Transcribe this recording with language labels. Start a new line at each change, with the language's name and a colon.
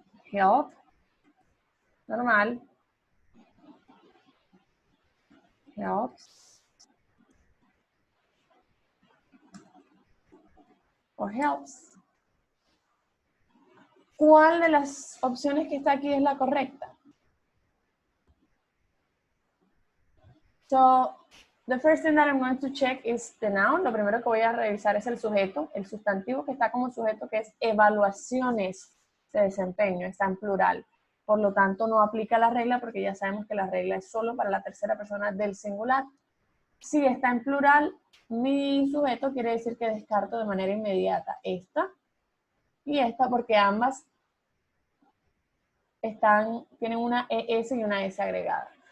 English: Help, normal, helps, o helps.
Spanish: ¿Cuál de las opciones que está aquí es la correcta?
English: So, the first thing that I'm going to check is the noun.
Spanish: Lo primero que voy a revisar es el sujeto, el sustantivo que está como sujeto, que es evaluaciones de desempeño, está en plural. Por lo tanto, no aplica la regla porque ya sabemos que la regla es solo para la tercera persona del singular. Si está en plural, mi sujeto quiere decir que descarto de manera inmediata esta y esta porque ambas tienen una ES y una S agregada.